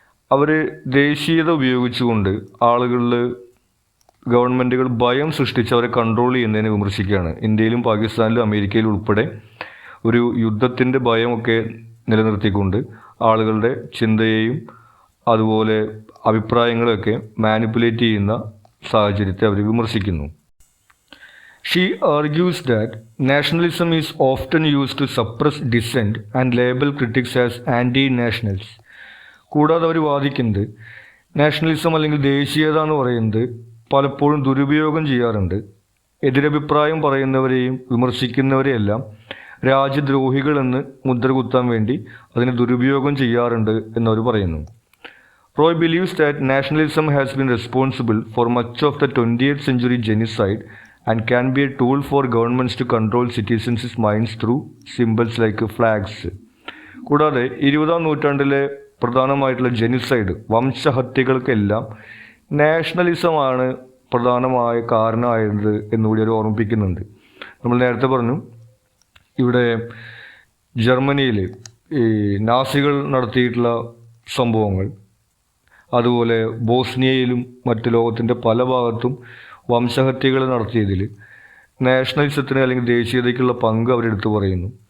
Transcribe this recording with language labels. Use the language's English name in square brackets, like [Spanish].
[Malayalam] അവർ ദേശീയത ഉപയോഗിച്ചുകൊണ്ട് ആളുകളിൽ, ഗവൺമെൻറ്റുകൾ ഭയം സൃഷ്ടിച്ച് അവരെ കൺട്രോൾ ചെയ്യുന്നതിനെ വിമർശിക്കുകയാണ്. ഇന്ത്യയിലും പാകിസ്ഥാനിലും അമേരിക്കയിലും ഉൾപ്പെടെ ഒരു യുദ്ധത്തിൻ്റെ ഭയമൊക്കെ നിലനിർത്തിക്കൊണ്ട് ആളുകളുടെ ചിന്തയെയും അതുപോലെ അഭിപ്രായങ്ങളെയൊക്കെ മാനിപ്പുലേറ്റ് ചെയ്യുന്ന സാഹചര്യത്തെ അവർ വിമർശിക്കുന്നു. [English] She argues that nationalism is often used to suppress dissent and label critics as anti-nationals. [Malayalam] കൂടാതെ അവർ വാദിക്കുന്നത് നാഷണലിസം അല്ലെങ്കിൽ ദേശീയത എന്ന് പറയുന്നത് പലപ്പോഴും ദുരുപയോഗം ചെയ്യാറുണ്ട്. എതിരഭിപ്രായം പറയുന്നവരെയും വിമർശിക്കുന്നവരെയെല്ലാം രാജ്യദ്രോഹികളെന്ന് മുദ്ര കുത്താൻ വേണ്ടി അതിനെ ദുരുപയോഗം ചെയ്യാറുണ്ട് എന്നവർ പറയുന്നു. [English] Roy believes that nationalism has been responsible for much of the 20th century genocide and can be a tool for governments to control citizens' minds through symbols like flags. [Malayalam] കൂടാതെ 20ാം നൂറ്റാണ്ടിലെ പ്രധാനമായിട്ടുള്ള ജെനിസൈഡ്, വംശഹത്യകൾക്കെല്ലാം നാഷണലിസമാണ് പ്രധാനമായ കാരണമായത് എന്നുകൂടി അവർ ഓർമ്മിപ്പിക്കുന്നുണ്ട്. നമ്മൾ നേരത്തെ പറഞ്ഞു, ഇവിടെ ജർമ്മനിയിൽ ഈ നാസികൾ നടത്തിയിട്ടുള്ള സംഭവങ്ങൾ, അതുപോലെ ബോസ്നിയയിലും മറ്റ് ലോകത്തിൻ്റെ പല ഭാഗത്തും വംശഹത്യകൾ നടത്തിയതിൽ നാഷണലിസത്തിന് അല്ലെങ്കിൽ ദേശീയതയ്ക്കുള്ള പങ്ക് അവരെടുത്ത് പറയുന്നു.